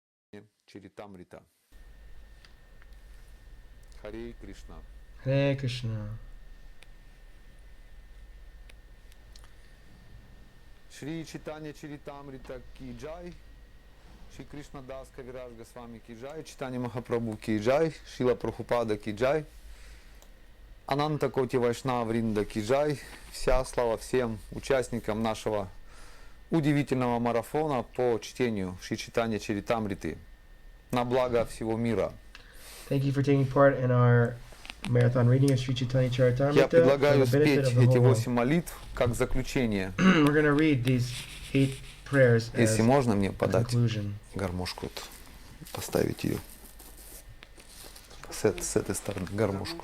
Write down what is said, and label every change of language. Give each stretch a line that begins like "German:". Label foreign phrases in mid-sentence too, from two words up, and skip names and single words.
Russian: Чаритамрита. Харе Кришна.
English: Hare Krishna.
Hindi: Шри Читания Чаритамрита की जय. Шри Кришна Дас Кавираж Госвами की जय. Читания Махапрабху की जय. Шила Прабхупада की जय. Ананта Коти Вайшнава Вринда की जय.
Russian: Вся слава всем участникам нашего удивительного марафона по чтению Шри Читания Чаритамриты на благо всего мира.
English: Thank you for taking part in our marathon reading of Sri Chaitanya
Russian: Я
English: Charitamrita for
Russian: предлагаю
English: the benefit
Russian: спеть
English: of the
Russian: эти
English: whole world.
Russian: 8 молитв как заключение.
English: We're going to read these 8 prayers as
Russian: Если можно мне
English: a
Russian: подать
English: conclusion.
Russian: гармошку, вот, поставить ее с этой стороны, гармошку.